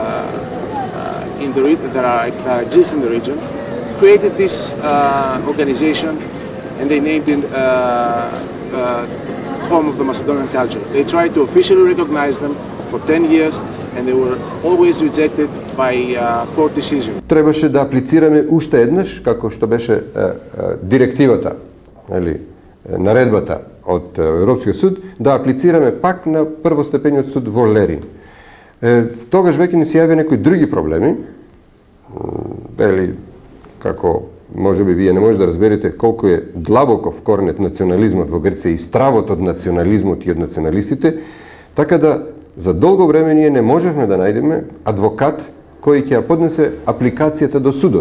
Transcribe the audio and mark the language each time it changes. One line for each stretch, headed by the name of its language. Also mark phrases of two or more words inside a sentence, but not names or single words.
English: that exists in the region, created this organization, and they named it Home of the Macedonian Culture. They tried to officially recognize them for 10 years, and they were always rejected by court decision.
Macedonian: Требаше да аплицираме уште еднаш, како што беше директивата, или наредбата од Европскиот суд, да аплицираме пак на првостепениот суд во Лерин. Тогаш веќе ни се јавија некои други проблеми, или како можеби вие не може да разберете колку е длабоко вкоренет национализмот во Грција и стравот од национализмот и од националистите, така да за долго време ние не можевме да најдеме адвокат кој ќе ја поднесе апликацијата до судот.